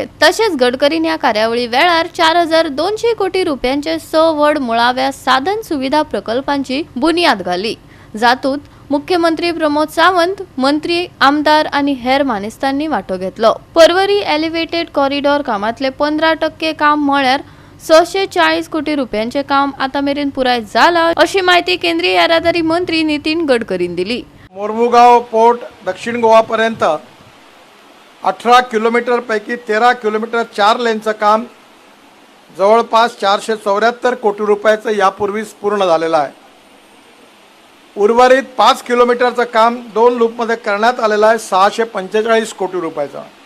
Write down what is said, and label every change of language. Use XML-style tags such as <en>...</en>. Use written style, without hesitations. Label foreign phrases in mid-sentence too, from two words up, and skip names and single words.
<kok>तशेंच गडकरीन ह्या कार्यावळी वेळार 4200 कोटी रुपयांचे 6 व्हड मुळाव्या साधन सुविधा प्रकल्पांची बुनियाद घाली, जातूंत मुख्यमंत्री प्रमोद सावंत, मंत्री, आमदार आनी हेर मानेस्तांनी वांटो घेतलो। पर्वरी</kok> <en>elevated corridor</en> <kok>कामांतले 15% काम म्हळ्यार 640 कोटी रुपयांचे काम आता मेरेन पुराय जाला, अशी माहिती केंद्रीय येरादारी मंत्री नितीन गडकरीन दिली।</kok> <mr>मोरमुगांव पोर्ट दक्षिण गोवा पर्यंत 18 किलोमीटर पैकी 13 किलोमीटर 4 लेनचं काम जवळपास 474 कोटी रुपयाचं यापूर्वीच पूर्ण झालेलं आहे। उर्वरित 5 किलोमीटरचं काम 2 लूपमध्ये करण्यात आलेलं आहे, 645 कोटी रुपयाचं।</mr>